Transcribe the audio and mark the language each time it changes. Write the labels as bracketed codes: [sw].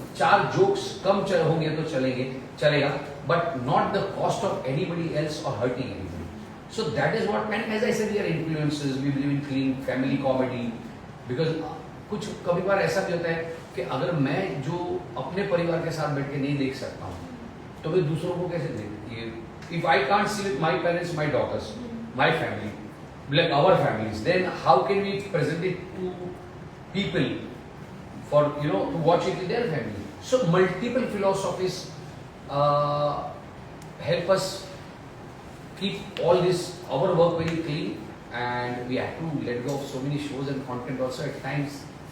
[en] 4 jokes [hi] कम होंगे तो चलेगा, [en] but not the cost of anybody else or hurting anybody. So that is what, and as I said, we are influencers. We believe in clean family comedy, because [hi] कुछ कभी बार ऐसा भी होता है कि अगर मैं जो अपने परिवार के साथ बैठ के नहीं देख सकता हूँ, तो मैं दूसरों को कैसे देख? [en] If I can't see with my parents, my daughters, my family, like our families, then how can we present it to people for to watch it with their family? So multiple philosophies help us keep all this, our work very clean, and we have to let go of so many shows and content also at times.